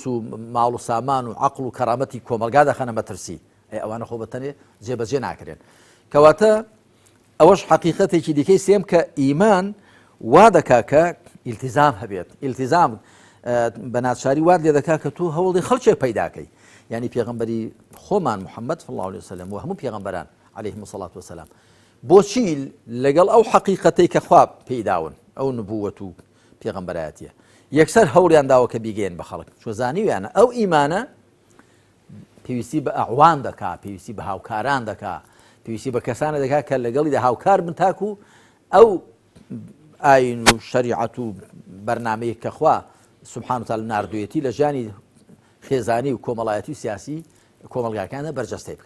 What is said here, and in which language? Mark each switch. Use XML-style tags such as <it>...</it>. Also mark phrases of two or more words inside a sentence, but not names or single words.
<ckb>و ماڵ و سامان و عەقڵ و کەرامەتی کۆمەلگا دەخەنە مەترسی ئەوانە خۆ بەتەنێ جێبەجێ ناکرێن کەواتە ئەوەش حەقیقەتێکی دیکەی سێم کە ئیمان وا دەکا کە ئیلتیزام هەبێت ئیلتیزام بە ناچاری وات لێ دەکا کە توو هەوڵی خەڵکێ پەیداکەی ینی پێغەمبەری خۆمان محەممەد</ckb> <ar>صلی الله عليه وسلم</ar> <ckb>و هەموو پێغەمبەران</ckb> <ar>عليهم الصلاة والسلام</ar> <ckb>بۆچی لەگەڵ ئەو حەقیقەتەی کە خوا پێیداون ئەو نبووەت و پێغەمبەرایەتیە یەکسەر هەوڵیان داوە کە بیگەین بە خەڵک چۆ زانیویانە ئەو ئیمانە پێویستی بە ئەعوان دەکا پێویستی بە هاوکاران دەکا پێویستی بە کەسانە دەکا کە لەگەڵیدا هاوکار بن تاکو ئەو ئاین و شەریعەت و بەرنامەیە کە خوا</ckb> <ar>سبحانه وتعالى</ar> <ckb>ناردوویەتی لە ژیانی خێزانی و کۆمەڵایەتی و سیاسی کۆمەلگاکانە بەرجەستەی بکەن</ckb>